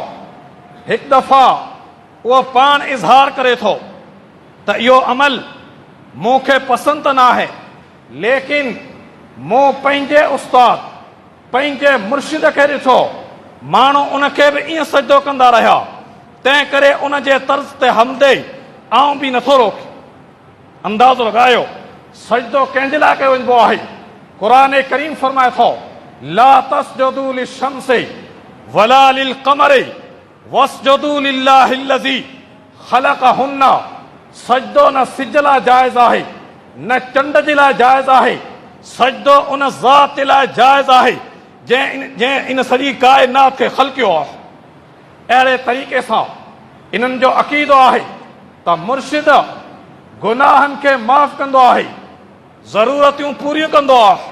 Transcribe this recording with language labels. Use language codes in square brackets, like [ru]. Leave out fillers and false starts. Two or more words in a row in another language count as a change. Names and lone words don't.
[sd] हिकु दफ़ा उहो पाण इज़हार करे थो त इहो अमल मूंखे पसंदि न आहे, लेकिन मूं पंहिंजे उस्ताद पंहिंजे मुर्शिद खे ॾिठो, माण्हू उनखे बि ईअं सजदो कंदा रहिया, तंहिं करे उन जे तर्ज़ ते हमदे आऊं बि नथो रोके। अंदाज़ो लॻायो सजदो कंहिंजे लाइ कयो वञिबो आहे। क़ुरान करीम फरमाए थो [ar] لا تسجدوا للشمس ولا للقمر واسجدوا لله الذي خلقهن. [sd] सजदो न सिज लाइ जाइज़ आहे, न चंड जे लाइ जाइज़ आहे, सजदो उन ज़ात लाइ जाइज़ आहे जंहिं इन सॼी काइनात खे ख़लक़ियो आहे। अहिड़े तरीक़े सां इन्हनि जो अक़ीदो आहे त मुर्शिद गुनाहनि खे माफ़ कंदो आहे, ज़रूरतियूं पूरियूं कंदो आहे।